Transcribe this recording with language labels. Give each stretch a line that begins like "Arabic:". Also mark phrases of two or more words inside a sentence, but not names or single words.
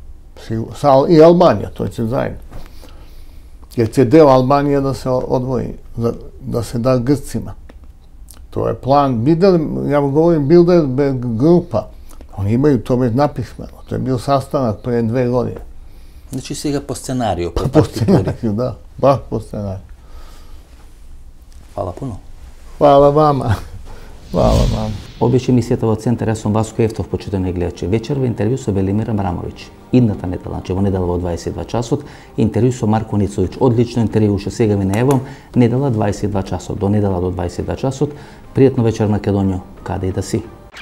Serbian: I Albanija, to će zajedno. Jer će deo Albanije da se odvoji, da se da Grcima. To je plan, ja vam govorim, Bilderberg grupa, oni imaju to već napismeno, to je bio sastanak pre 2 godine.
Macedonian: Значи сега по сценарију,
Serbian: po partituri. Da, baš po scenariju. Hvala puno. Hvala vama. Hvala vam.
Macedonian: Ovo беше емисијата во Центар, јас сум Васко Евтов, почитувани гледачи. Вечерва интервју со Велимир Абрамовиќ. Идната недела, значи во недела во 22 часот, интервју со Марко Ницовиќ. Одлично интервју, уште сега ви најавам, недела 22 часот. До недела до 22 часот. Пријатно вечер Македонијо, каде и да си.